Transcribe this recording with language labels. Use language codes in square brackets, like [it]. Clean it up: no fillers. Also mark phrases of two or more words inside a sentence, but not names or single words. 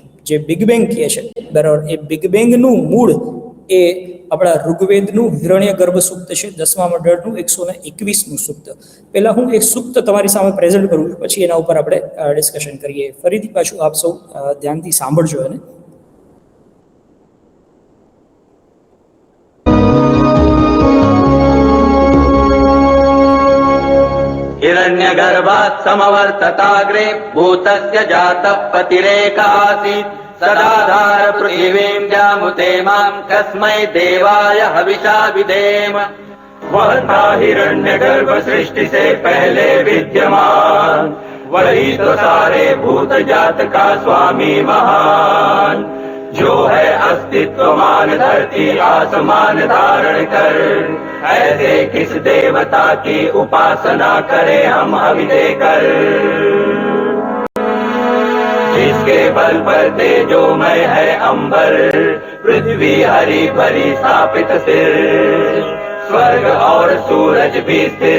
[gu] જે બિગ બેંગ કહે છે, બરાબર, એ બિગ બેંગનું મૂળ એ આપણા ઋગ્વેદનું હિરણ્ય ગર્ભ સૂક્ત છે, 10મા મંડળનું 121મું સૂક્ત. પહેલા હું એક સૂક્ત તમારી સામે પ્રેઝન્ટ કરું છું, પછી એના ઉપર આપણે ડિસ્કશન કરીએ. ફરીથી પાછું આપ સૌ ધ્યાનથી સાંભળજો. એને [sa] हिरण्यगर्भात् समवर्तताग्रे भूतस्य जातः पतिरेक आसीत् सदाधार पृथिवीं व्यामुते मां कस्मै देवाय हविषा विधेम। [hi] वह था हिरण्यगर्भ सृष्टि से पहले विद्यमान, वही तो सारे भूत जात का स्वामी महान, जो है अस्तित्वमान धरती आसमान धारण कर। ऐसे किस देवता की उपासना करें हम हवि देकर, जिसके बल पर तेजोमय है अंबर, पृथ्वी हरी भरी स्थापित सिर, स्वर्ग और सूरज भी स्थिर।